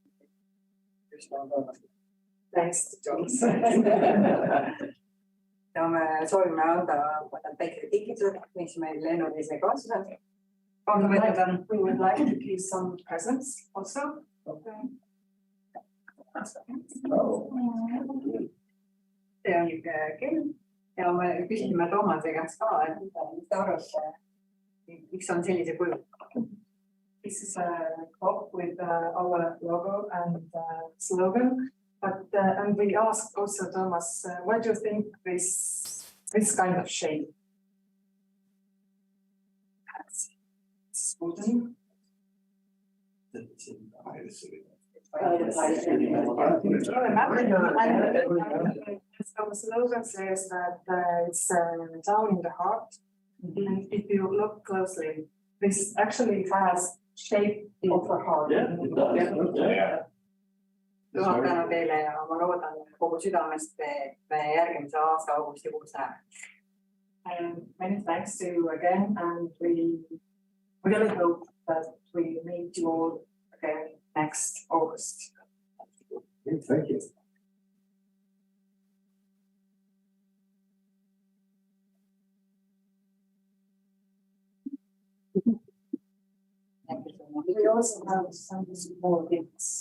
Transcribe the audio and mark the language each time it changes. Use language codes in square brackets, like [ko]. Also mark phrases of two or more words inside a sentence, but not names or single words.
[en] Thanks to Thomas. [et] Ja me soovime anda väike kingituse, mis meil lennulise kaaslased. [en] We would like to give some presents also. Okay. [et] See on niisugune kell ja me küsime Toomase käest ka, et mis ta arvab, miks on sellise kuju. [en] This is a clock with our logo and slogan, but and we asked also Thomas, what do you think this kind of shape? Wooden. So the slogan says that it's down in the heart, and if you look closely, this actually has shape of a heart. [et] Juhatanu teile ja ma loodan kogu südamest, et me järgmise aasta augustikuus näeme. [en] And many thanks to you again, and we really hope that we meet you all again next August. Thank you. We also have some small gifts.